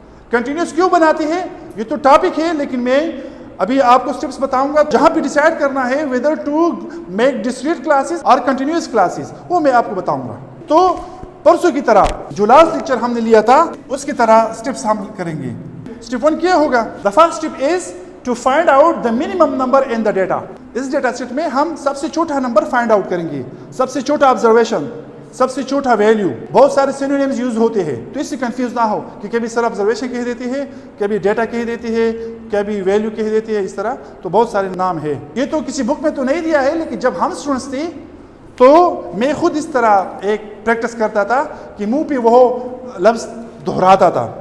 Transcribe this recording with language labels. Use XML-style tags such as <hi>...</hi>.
<ur>Continuous کیوں بناتے ہیں یہ تو ٹاپک ہے، لیکن میں ابھی آپ کو اسٹیپس بتاؤں گا جہاں پہ ڈیسائیڈ کرنا ہے</ur> <en>whether to make discrete classes</en> <ur>اور continuous classes، وہ میں آپ کو بتاؤں گا. تو پرسوں کی طرح جو لاسٹ لیکچر ہم نے لیا تھا اس کی طرح اسٹیپس ہم کریں گے. اسٹیپ 1 کیا ہوگا؟</ur> <en>the first step is to find out the minimum number in the data.</en> <ur>اس data set میں ہم سب سے چھوٹا نمبر فائنڈ آؤٹ کریں گے، سب سے چھوٹا آبزرویشن، سب سے چھوٹا ویلیو. بہت سارے سینونیمز یوز ہوتے ہیں تو اس سے کنفیوز نہ ہو کہ کبھی سر آبزرویشن کہہ دیتے ہیں، کبھی ڈیٹا کہہ دیتے ہیں، کبھی ویلیو کہہ دیتے ہیں. اس طرح تو بہت سارے نام ہیں. یہ تو کسی بک میں تو نہیں دیا ہے، لیکن جب ہم اسٹوڈنٹس تھے تو میں خود اس طرح ایک پریکٹس کرتا تھا کہ منہ پہ وہ لفظ دہراتا تھا.</ur>